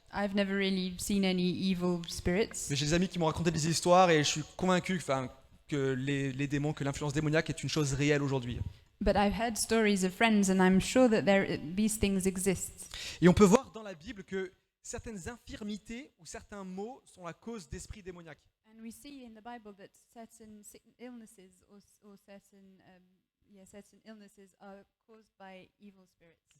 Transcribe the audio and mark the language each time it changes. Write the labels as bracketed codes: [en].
[en] I've never really seen any evil spirits, [fr] mais j'ai des amis qui m'ont raconté des histoires et je suis convaincu que les démons, que l'influence démoniaque est une chose réelle aujourd'hui. [en] but I've heard stories of friends, and I'm sure that these things exist. [fr] Et on peut voir dans la Bible que certaines infirmités ou certains maux sont la cause d'esprits démoniaques. [en] And we see in the Bible that certain illnesses or certain illnesses are caused by evil spirits.